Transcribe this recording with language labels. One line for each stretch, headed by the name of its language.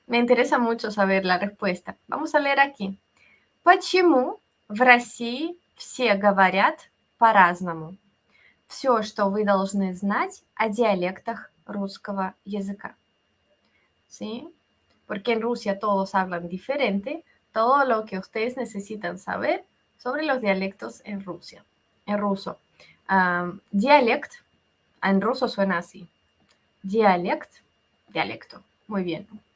Spanish: Me interesa mucho saber la respuesta. Vamos a leer aquí.
Russian: Почему в России все говорят по-разному? Все, что вы должны знать о диалектах русского языка.
Spanish: ¿Sí? Porque en Rusia todos hablan diferente. Todo lo que ustedes necesitan saber sobre los dialectos en Rusia. En ruso. Dialect, en ruso suena así. Dialecto. Muy bien.